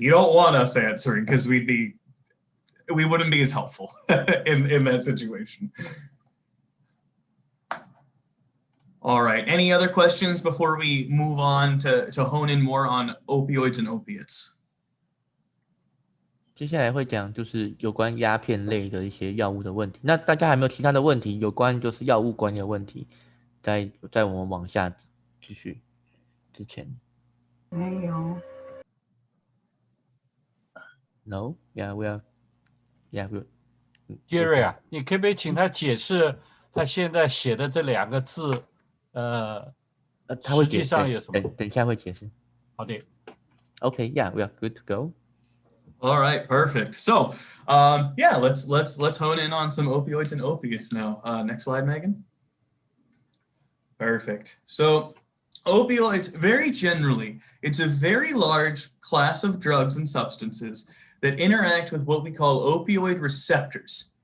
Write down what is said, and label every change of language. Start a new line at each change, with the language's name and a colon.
English: You don't want us answering because we wouldn't be as helpful in that situation. All right, any other questions before we move on to hone in more on opioids and opiates?
Chinese: 接下来会讲就是有关鸦片类的一些药物的问题。那大家还没有其他的问题？有关就是药物管理的问题，在我们往下继续之前。没有。
English: No, yeah, we are, yeah, we.
Chinese: Jerry 啊，你可不可以请他解释他现在写的这2个字？他会实际上有什么？等一下会解释。好的。
English: Okay, yeah, we are good to go. All right, perfect. So, yeah, let's hone in on some opioids and opiates now. Next slide, Megan. Perfect. So, opioids, very generally, it's a very large class of drugs and substances that interact with what we call opioid receptors.